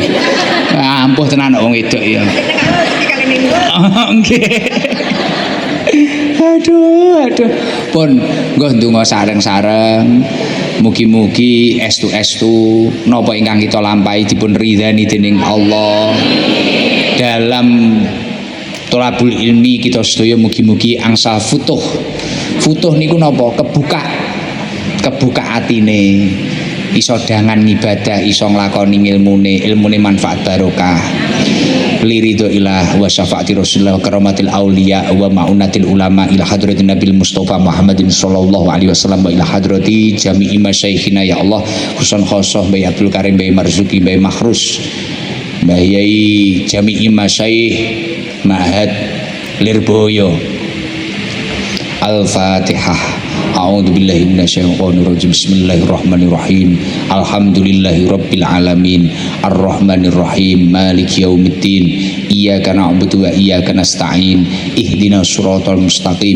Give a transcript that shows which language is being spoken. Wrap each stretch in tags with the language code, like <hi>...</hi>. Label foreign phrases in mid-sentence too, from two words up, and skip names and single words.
<jv>Ampuh tenan wong wedok ya. Nggih. Aduh. Pun nggo ndonga sareng-sareng. Mugi-mugi estu napa ingkang kita lampahi dipun ridhani dening Allah. Dalam</jv> <ar>طلب العلم</ar> <jv>kita sedaya mugi-mugi angsal futuh. Futuh niku napa? Kebuka atine. Iso dangan ibadah, iso nglakoni ilmune manfaat barokah.</jv> <ar>لرضا الله وشفاعة رسول الله وكرامة الأولياء ومعونة العلماء إلى حضرة النبي المصطفى محمد صلى الله عليه وسلم وإلى حضرة جميع مشايخنا يا الله خصوصا خاصة Mbah Abdul Karim, Mbah Marzuki, Mbah Makhrus, Mbah Yai جميع مشايخ معهد Lirboyo. Al-Fatihah. أعوذ بالله من الشيطان الرجيم. بسم الله الرحمن الرحيم. الحمد لله رب العالمين. الرحمن الرحيم. مالك يوم الدين. إياك نعبد وإياك نستعين. اهدنا الصراط المستقيم.</ar>